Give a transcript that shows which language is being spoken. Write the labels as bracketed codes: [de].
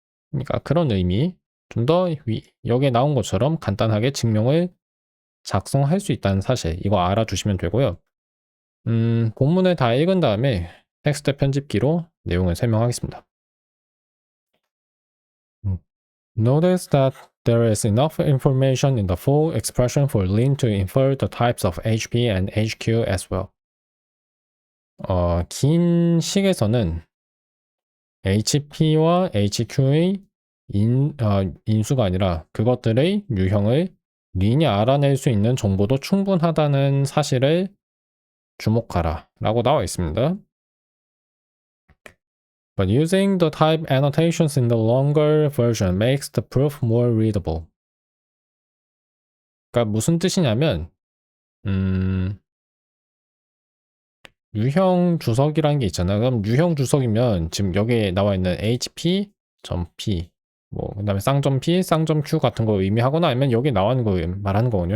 [ko] 그러니까 그런 의미, 좀 더 여기에 나온 것처럼 간단하게 증명을 작성할 수 있다는 사실, 이거 알아두시면 되고요. 본문을 다 읽은 다음에 텍스트 편집기로 내용을 설명하겠습니다. [en] Notice that there is enough information in the full expression for Lin to infer the types of HP and HQ as well. [ko] 긴 식에서는 HP와 HQ의 인수가 아니라 그것들의 유형을 린이 알아낼 수 있는 정보도 충분하다는 사실을 주목하라 라고 나와 있습니다. [en] But using the type annotations in the longer version makes the proof more readable. [ko] 그러니까 무슨 뜻이냐면 유형 주석이라는 게 있잖아요. 그럼 유형 주석이면 지금 여기에 나와 있는 HP.P 뭐 그다음에 쌍점.P, 쌍점.Q 같은 거 의미하거나 아니면 여기 나와 있는 거 말하는 거거든요.